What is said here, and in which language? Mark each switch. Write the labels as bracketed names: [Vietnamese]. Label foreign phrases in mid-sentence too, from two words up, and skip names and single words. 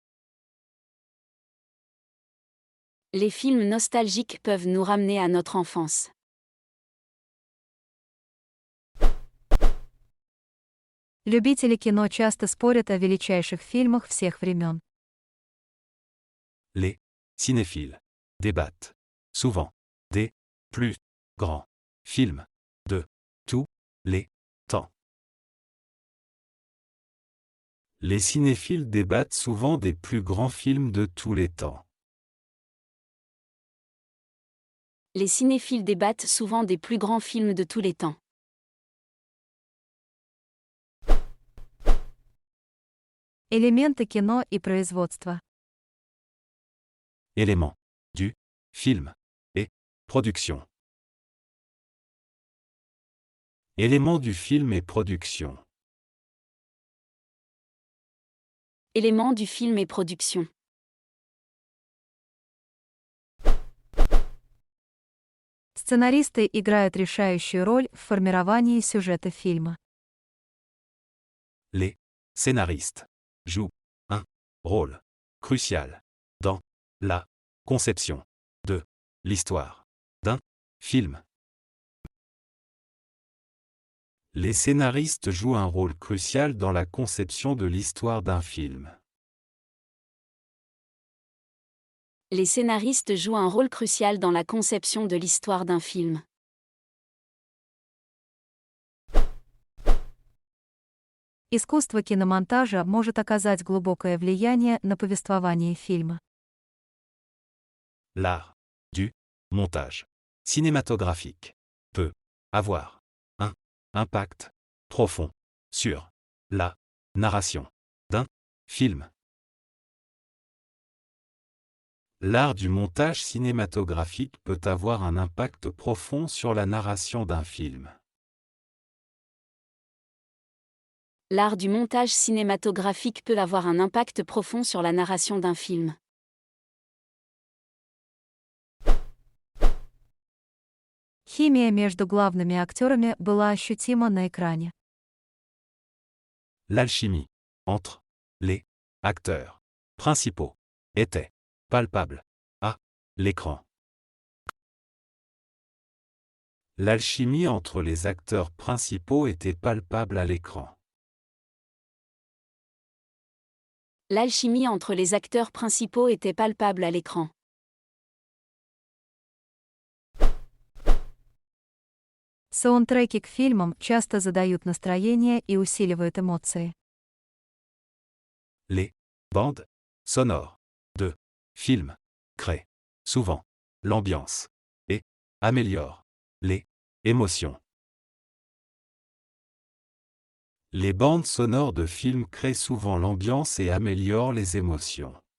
[French] Les films nostalgiques peuvent nous ramener à notre enfance. [Russian] Любители кино часто спорят о величайших фильмах всех времен. [French] Les cinéphiles débattent souvent des plus grands films de tous les temps. Les cinéphiles débattent souvent des plus grands films de tous les temps. Les cinéphiles débattent souvent des plus grands films de tous les temps. [Russian] Элементы кино и производства. [French] Éléments du film et production. Éléments du film et production. Éléments du film et production. [Russian] Сценаристы играют решающую роль в формировании сюжета фильма. [French] Les scénaristes jouent un rôle crucial dans la conception de l'histoire d'un film. Les scénaristes jouent un rôle crucial dans la conception de l'histoire d'un film. Les scénaristes jouent un rôle crucial dans la conception de l'histoire d'un film. [Russian] Искусство киномонтажа может оказать глубокое влияние на повествование фильма. [French] L'art du montage cinématographique peut avoir un impact profond sur la narration d'un film. L'art du montage cinématographique peut avoir un impact profond sur la narration d'un film. L'art du montage cinématographique peut avoir un impact profond sur la narration d'un film. [Russian] Химия между главными актерами была ощутима на экране. [French] L'alchimie entre les acteurs principaux était palpable à l'écran. L'alchimie entre les acteurs principaux était palpable à l'écran. L'alchimie entre les acteurs principaux était palpable à l'écran. [Russian] Саундтреки к фильмам часто задают настроение и усиливают эмоции. [French] Les bandes sonores de films créent souvent l'ambiance et améliorent les émotions. Les bandes sonores de films créent souvent l'ambiance et améliorent les émotions.